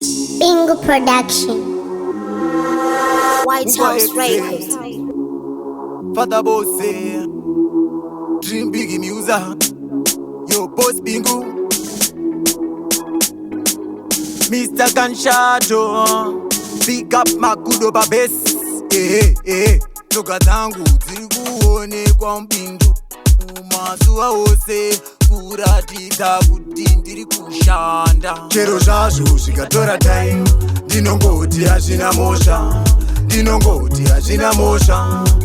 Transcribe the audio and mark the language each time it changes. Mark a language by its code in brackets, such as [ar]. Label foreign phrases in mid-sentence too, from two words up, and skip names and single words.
[en] Bingo Production. White Uba House X. Records. Father Bose. Dream Big Musa. Yo, Boss Bingo. Mister Gunshot, oh. Pick up my good over bass. Eh, eh, eh. [sn] Tsoka dzangu dziri kuonekwa mubindu. Mazuva ose kuratidza kuti ndiri kushanda. Chero zvazvo zvikatora time, ndinongoti hazvina mosha. Ndinongoti hazvina mosha.